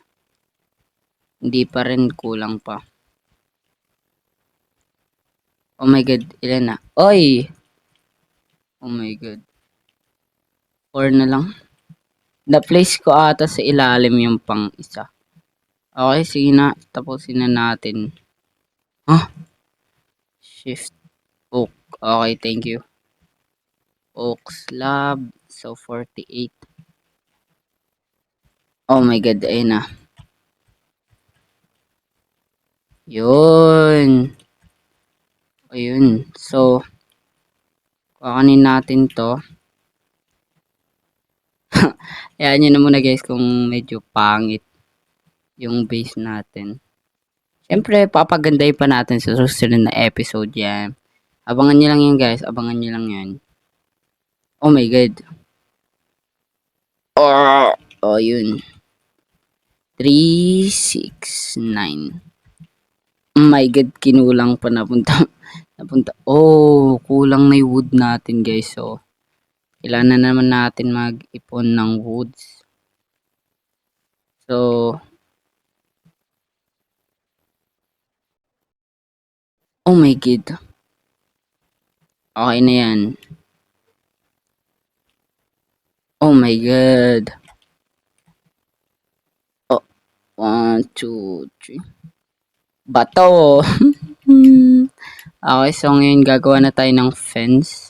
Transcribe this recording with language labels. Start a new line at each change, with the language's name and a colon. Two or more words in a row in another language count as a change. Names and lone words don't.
Filipino: Hindi pa rin, kulang pa.
English: Oh my god,
Filipino: ilan na? Oy!
English: Oh my god. 4
Filipino: na lang. Na-place ko ata sa ilalim yung pang isa. Okay, sige na. Tapusin na natin.
English: Shift. Oak. Okay, thank you. Oak slab. So, 48. Oh my god,
Filipino: ayun na. Yun. Ayun. So, kakanin natin to. Ayan nyo na muna guys kung medyo pangit yung base natin. Siyempre, papagandahin pa natin sa susunod na episode yan. Abangan nyo lang yan guys. Abangan nyo lang yan.
English: Oh my god. Oh, yun. 3, 6, 9. Oh my god,
Filipino: kinulang pa napunta. Oh, kulang na yung wood natin guys. So, kailangan na naman natin mag-ipon ng woods.
English: So, oh my god. Okay
Filipino: na yan.
English: Oh my god. Oh, 1, 2, 3.
Filipino: Bato. Okay, so ngayon gagawa na tayo ng fence.